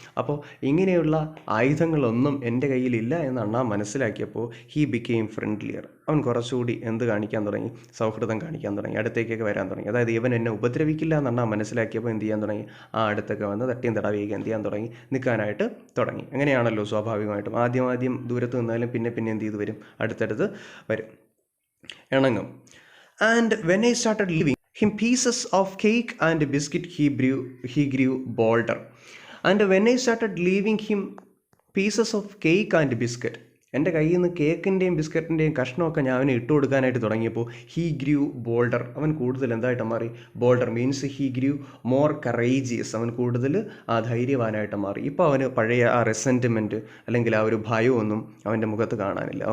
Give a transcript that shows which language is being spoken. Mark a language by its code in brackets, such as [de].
[ml] അപ്പോൾ ഇങ്ങനെയുള്ള ആയുധങ്ങളൊന്നും എൻ്റെ കയ്യിലില്ല എന്ന് അണ്ണാൻ മനസ്സിലാക്കിയപ്പോൾ [en] he became friendlier, [ml] അവൻ കുറച്ചുകൂടി കാണിക്കാൻ തുടങ്ങി? സൗഹൃദം കാണിക്കാൻ തുടങ്ങി, അടുത്തേക്കൊക്കെ വരാൻ തുടങ്ങി. അതായത് ഇവൻ എന്നെ ഉപദ്രവിക്കില്ല എന്ന് അണ്ണാൻ മനസ്സിലാക്കിയപ്പോൾ എന്ത് ചെയ്യാൻ തുടങ്ങി? അടുത്തൊക്കെ വന്ന് തട്ടിയും തടവിയൊക്കെ എന്ത് ചെയ്യാൻ തുടങ്ങി? നിൽക്കാനായിട്ട് തുടങ്ങി. അങ്ങനെയാണല്ലോ സ്വാഭാവികമായിട്ടും. ആദ്യം ദൂരത്ത് നിന്നാലും പിന്നെ എന്ത് ചെയ്ത് വരും? അടുത്തടുത്ത് വരും, ഇണങ്ങും. [en] And when I started leaving him pieces of cake and biscuit, he grew bolder. And when I started leaving him pieces of cake and biscuit, [ml] എൻ്റെ കയ്യിൽ നിന്ന് കേക്കിൻ്റെയും ബിസ്ക്കറ്റിൻ്റെയും കഷ്ണമൊക്കെ ഞാൻ അവന് ഇട്ട് കൊടുക്കാനായിട്ട് തുടങ്ങിയപ്പോൾ [en] he grew bolder, [ml] അവൻ കൂടുതൽ എന്തായിട്ട് മാറി? [en] bolder means he grew more courageous, [ml] അവൻ കൂടുതൽ ധൈര്യവാനായിട്ട് മാറി. ഇപ്പോൾ അവന് പഴയ ആ റെസെൻറ്റിമെൻറ്റ് അല്ലെങ്കിൽ ആ ഒരു ഭയമൊന്നും അവൻ്റെ മുഖത്ത് കാണാനില്ല.